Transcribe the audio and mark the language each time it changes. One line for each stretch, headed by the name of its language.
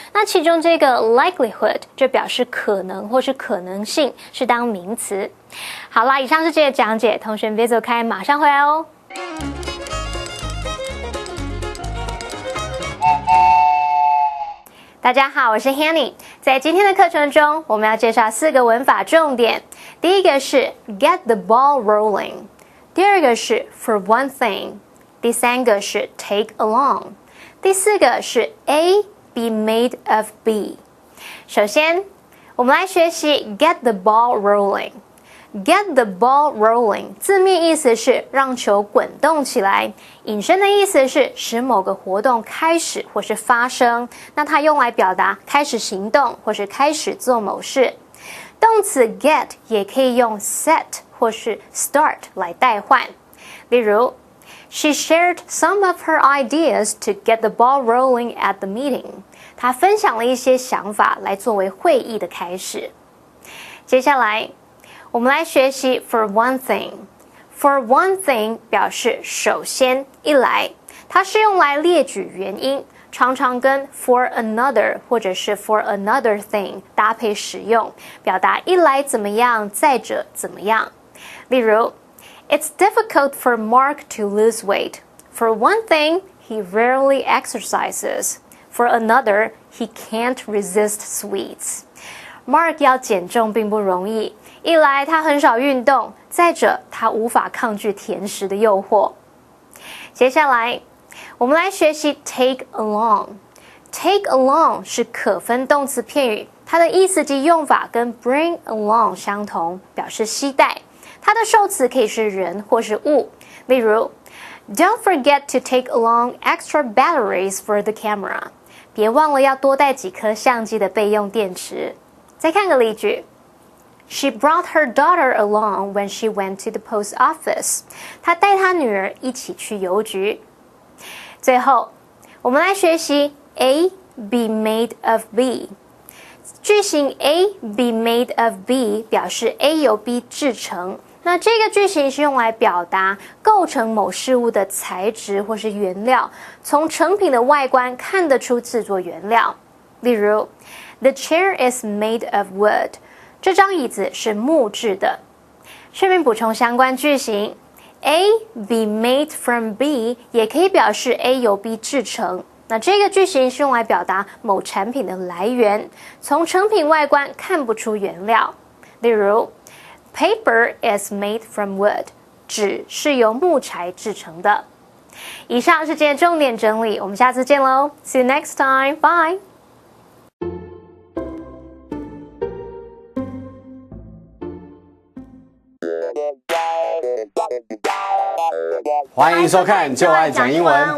Chinese: 那其中这个 likelihood 就表示可能或是可能性，是当名词。好啦，以上是这个讲解，同学们别走开，马上回来哦。大家好，我是 Hanny。在今天的课程中，我们要介绍4个文法重点。第一个是 get the ball rolling， 第二个是 for one thing， 第三个是 take along， 第四个是 A be made of B。首先，我们来学习 get the ball rolling。Get the ball rolling 字面意思是让球滚动起来，引申的意思是使某个活动开始或是发生。那它用来表达开始行动或是开始做某事。动词 get 也可以用 set 或是 start 来代换。例如
English: She shared some of her ideas to get the ball rolling at the meeting。
Chinese: 她分享了一些想法来作为会议的开始。接下来我们来学习 for one thing。For one thing 表示首先一来，它是用来列举原因，常常跟 for another 或者是 for another thing 搭配使用，表达一来怎么样，再者怎么样。例如
English: It's difficult for Mark to lose weight. For one thing, he rarely exercises. For another, he can't resist sweets.
Chinese: Mark 要减重并不容易，一来他很少运动，再者他无法抗拒甜食的诱惑。接下来我们来学习 take along。Take along 是可分动词片语，它的意思及用法跟 bring along 相同，表示携带。它的受词可以是人或是物。例如
English: Don't forget to take along extra batteries for the camera.
Chinese: 别忘了要多带几颗相机的备用电池。再看个例句
English: She brought her daughter along when she went to the post office.
Chinese: 她带她女儿一起去邮局。最后，我们来学习 A be made of B。句型 A be made of B 表示 A 由 B 制成。那这个句型是用来表达构成某事物的材质或是原料，从成品的外观看得出制作原料。例如
English: The chair is made of wood.
Chinese: 这张椅子是木质的。顺便补充相关句型 A be made from B 也可以表示 A 由 B 制成。那这个句型是用来表达某产品的来源，从成品外观看不出原料。例如
English: Paper is made from wood.
Chinese: 纸是由木材制成的。以上是今天重点整理，我们下次见喽 ！
English: See you next time. Bye.
Chinese: 欢迎收看《就爱讲英文》，